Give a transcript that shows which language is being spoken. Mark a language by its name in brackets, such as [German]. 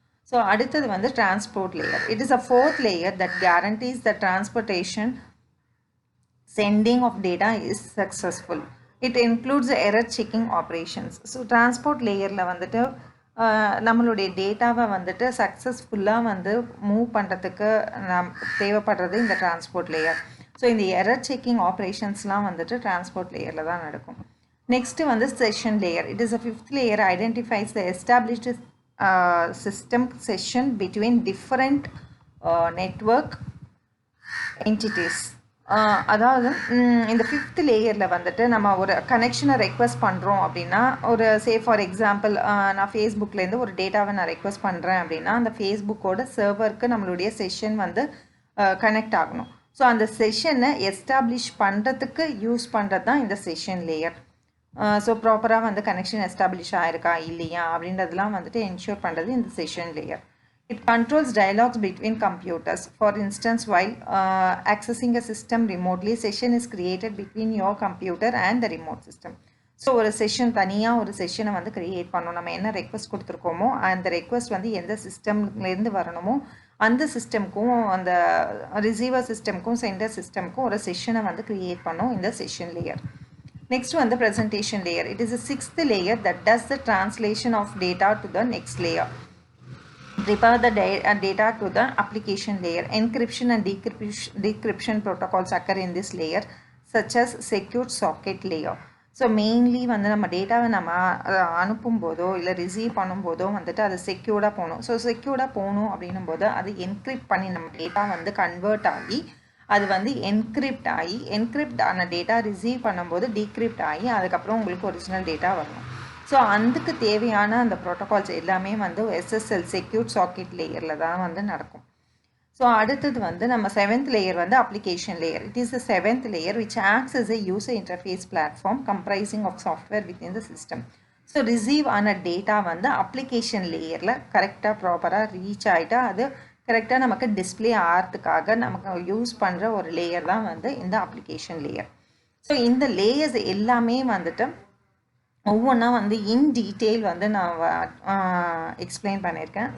[English] so [Tamil] அடுத்தது வந்து [English] Transport layer. It is a fourth layer that guarantees the transportation sending of data is successful. It includes the error checking operations. [Tamil] So transport layerல வந்துட்டு நம்மளுடைய டேட்டாவை வந்துட்டு சக்ஸஸ்ஃபுல்லாக வந்து move பண்ணுறதுக்கு தேவைப்படுறது இந்த டிரான்ஸ்போர்ட் லேயர். ஸோ இந்த எரர் செக்கிங் ஆப்ரேஷன்ஸ்லாம் வந்துட்டு டிரான்ஸ்போர்ட் லேயரில் தான் நடக்கும். [English] next [Tamil] வந்து [English] Session layer. It is a fifth layer identifies the established system session between different network entities. [Tamil] அதாவது இந்த ஃபிஃப்த் லேயரில் வந்துட்டு நம்ம ஒரு கனெக்ஷனை ரெக்வஸ்ட் பண்ணுறோம் அப்படின்னா, ஒரு [English] for example [Tamil] நான் ஃபேஸ்புக்லேருந்து ஒரு டேட்டாவை நான் ரெக்வஸ்ட் பண்ணுறேன் அப்படின்னா, அந்த ஃபேஸ்புக்கோட சர்வருக்கு நம்மளுடைய செஷன் வந்து கனெக்ட் ஆகணும். ஸோ அந்த செஷனை எஸ்டாப்ளிஷ் பண்ணுறதுக்கு யூஸ் பண்ணுறது தான் இந்த செஷன் லேயர். ஸோ ப்ராப்பராக வந்து கனெக்ஷன் எஸ்டாப்ளிஷ் ஆகிருக்கா இல்லையா அப்படின்றதுலாம் வந்துட்டு என்ஷூர் பண்ணுறது இந்த session layer. [English] It controls dialogues between computers. For instance, while accessing a system remotely, session is created between your computer and the remote system. [Tamil] So ஒரு session தனியாக ஒரு செஷனை வந்து க்ரியேட் பண்ணணும். நம்ம என்ன ரெக்வஸ்ட் கொடுத்துருக்கோமோ அந்த ரெக்வஸ்ட் வந்து எந்த சிஸ்டம்லேருந்து வரணுமோ அந்த சிஸ்டம்க்கும் அந்த ரிசீவர் சிஸ்டம்க்கும் சென்டர் சிஸ்டம்க்கும் ஒரு செஷனை வந்து க்ரியேட் பண்ணோம் இந்த செஷன் லேயர். [English] next [Tamil] வந்து [English] Presentation layer. It is a sixth layer that does the translation of data to the next layer. Prepare the data to the application layer. Encryption and decryption protocols occur in this layer, such as secure socket layer. [Tamil] So mainly வந்து நம்ம டேட்டாவை நம்ம அனுப்பும் போதோ இல்லை receive பண்ணும்போதோ வந்துட்டு அது செக்யூர்டாக போகணும். ஸோ செக்யூர்டாக போகணும் அப்படின்னும் போது அது என்கிரிப்ட் பண்ணி நம்ம டேட்டா வந்து கன்வெர்ட் ஆகி அது வந்து என்கிரிப்ட் ஆன டேட்டா ரிசீவ் பண்ணும்போது டீக்ரிப்ட் ஆகி அதுக்கப்புறம் உங்களுக்கு ஒரிஜினல் டேட்டா வரணும். ஸோ அதுக்கு தேவையான அந்த ப்ரோட்டோகால்ஸ் எல்லாமே வந்து எஸ்எஸ்எல் செக்யூர் சாக்கெட் லேயரில் தான் வந்து நடக்கும். ஸோ அடுத்தது வந்து நம்ம செவன்த் லேயர் வந்து application layer. [English] It is the seventh layer which acts as a user interface platform comprising of software within the system. [Tamil] So receive ஆன டேட்டா வந்து அப்ளிகேஷன் லேயரில் கரெக்டாக ப்ராப்பராக ரீச் ஆகிட்டா அது கரெக்டாக நமக்கு டிஸ்பிளே ஆகிறதுக்காக நமக்கு யூஸ் பண்ணுற ஒரு லேயர் தான் வந்து இந்த அப்ளிகேஷன் லேயர். ஸோ இந்த லேயர்ஸ் எல்லாமே வந்துட்டு ஒவ்வொன்றா வந்து [English] in detail [Tamil] வந்து நான் எக்ஸ்பிளைன் பண்ணியிருக்கேன்.